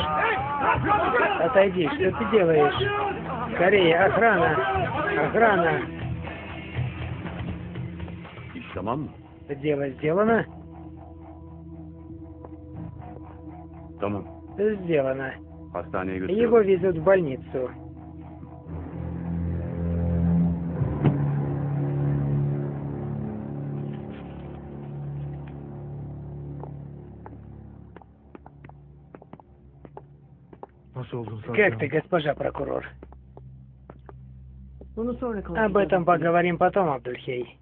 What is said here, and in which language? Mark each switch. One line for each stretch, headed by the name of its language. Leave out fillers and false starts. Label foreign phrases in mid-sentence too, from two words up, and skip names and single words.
Russian: Отойди, что ты делаешь? Скорее, охрана! Охрана!
Turkish: iş tamam mı?
Russian: Дело сделано?
Turkish: Tamam.
Russian: Сделано.
Turkish: Hastaneye
Russian: Его
Turkish: götürüyorum.
Russian: везут в больницу.
Turkish: Nasıl oldun Safiye
Russian: Как
Turkish: Hanım?
Russian: ты, госпожа прокурор?
Turkish: Bunu sonra
Russian: Об
Turkish: konuşacağız.
Russian: этом поговорим потом, Абдульхей.